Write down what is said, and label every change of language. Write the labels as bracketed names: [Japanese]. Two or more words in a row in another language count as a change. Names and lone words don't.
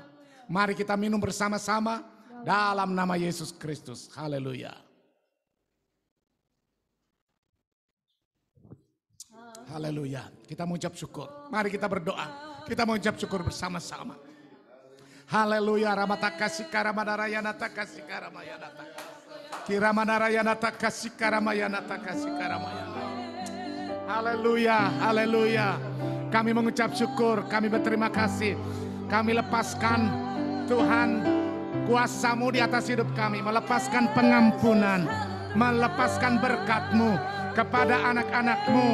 [Indonesian] Mari kita minum bersama-sama dalam nama Yesus Kristus. Haleluya. Haleluya. Kita mengucap syukur. Mari kita berdoa. Kita mengucap syukur bersama-sama. Haleluya. Ramatakasika ramadaраяната kasika ramayanata. Kiramadarayanata kasika ramayanata kasika ramayana. Haleluya. Haleluya. Kami mengucap syukur. Kami berterima kasih. Kami lepaskan Tuhan kuasa-Mu di atas hidup kami. Melepaskan pengampunan. Melepaskan berkat-Mu kepada anak-anak-Mu.